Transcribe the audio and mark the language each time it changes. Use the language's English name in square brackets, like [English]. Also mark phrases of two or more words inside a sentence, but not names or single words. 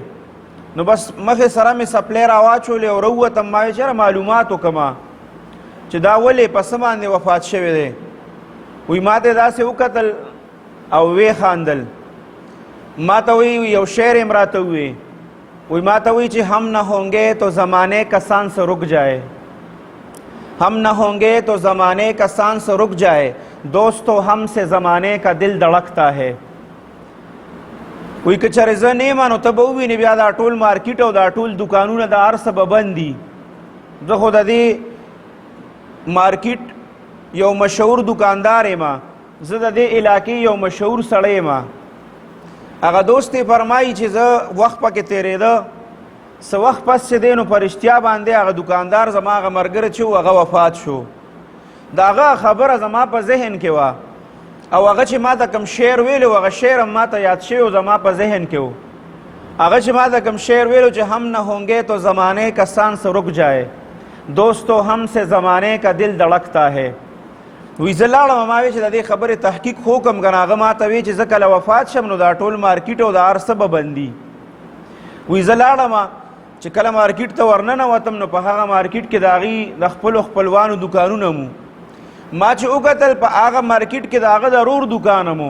[Pashto] نو بس مخې سره مې سپلی راواچولې او راووتم. ما وی چې یاره معلومات وکړم چې دا ولې په څه باندې وفات شوی دی. وی ما ته داسې وکتل او وی خاندل. ما ته وی یو شعر یې راته ووی، وی ما ته وی چې [Urdu] هم نہ ہونگے تو زمانے کا سانس رک جائے، ہم نہ ہونگے تو زمانے کا سانس رک جائے، دوستو ہم سے زمانے کا دل دھڑکتا ہے. [Pashto] وی که چېرې زه نه یم نو ته به ووینې بیا دا ټول مارکیټ او دا ټول دکانونه دا هر څه به بند دي. زه خو د دې مارکیټ یو مشهور دکاندار یم، زه د دې علاقې یو مشهور سړی یم. هغه دوست یې فرمایي چې زه وخت پکې تېرېده، څه وخت پس چې دی نو په رښتیا باندې هغه دکاندار زما هغه ملګری چې و هغه وفات شو. د هغه خبره زما په ذهن کې وه او هغه چې ما ته کوم شعر ویلو هغه شعر هم ما ته یاد شوی و، زما په ذهن کې و. هغه چې ما ته کوم شعر ویلو چې [Urdu] هم نہ ہونگے تو زمانے کا سانس رک جائے، دوستو ہم سے زمانے کا دل دھڑکتا ہے. [Pashto] وی زه لاړم، ما وی چې د دې خبرې تحقیق خو کوم که نه. هغه ما ته وی چې زه کله وفات شم نو دا ټول مارکیټ او دا هر څه به بندي. وی زه لاړم چې کله مارکیټ ته ورننوتم نو په هغه مارکیټ کې د هغې د خپلو خپلوانو دکانونه مو. ما چې وکتل په هغه مارکیټ کې د هغه د رور دکانه مو.